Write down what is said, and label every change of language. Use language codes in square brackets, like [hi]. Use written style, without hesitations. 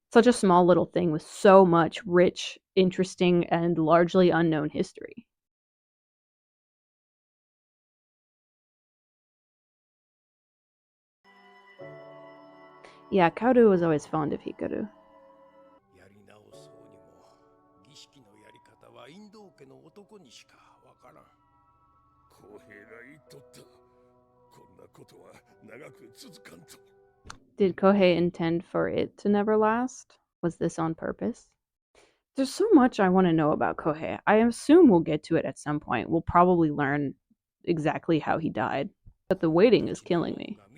[en] Such a small little thing with so much rich, interesting, and largely unknown history. Yeah, Kaoru was always fond of Hikaru. [ja] やり直そうにも儀式のやり方はインド家の男にしかわからん。公平が言っとった。こんなことは長く続かんと。 [en] Did Kohei intend for it to never last? Was this on purpose? There's so much I want to know about Kohei. I assume we'll get to it at some point. We'll probably learn exactly how he died. But the waiting is killing me.